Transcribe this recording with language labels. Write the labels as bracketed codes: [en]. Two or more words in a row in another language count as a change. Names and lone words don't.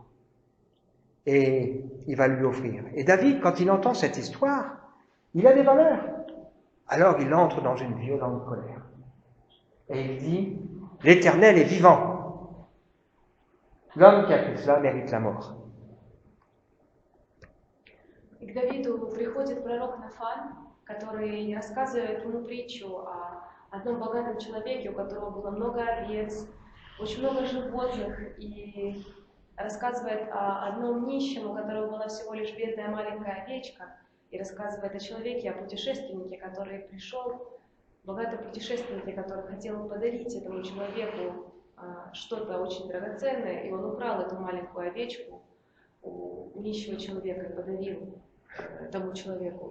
[fr] Et il va lui offrir. Et David, quand il entend cette histoire, il a des valeurs. Alors il entre dans une violente colère. Et il dit, l'Éternel est vivant. L'homme qui a fait cela mérite la mort. [ru] И к Давиду приходит пророк Нафан, который рассказывает ему притчу о одном богатом человеке, у которого было много овец, очень много животных, и рассказывает о одном нищем, у которого была всего лишь бедная маленькая овечка, и рассказывает о человеке, о путешественнике, который пришел, богатом путешественнике, который хотел подарить этому человеку что-то очень драгоценное, и он украл эту маленькую овечку у нищего человека и подарил тому человеку.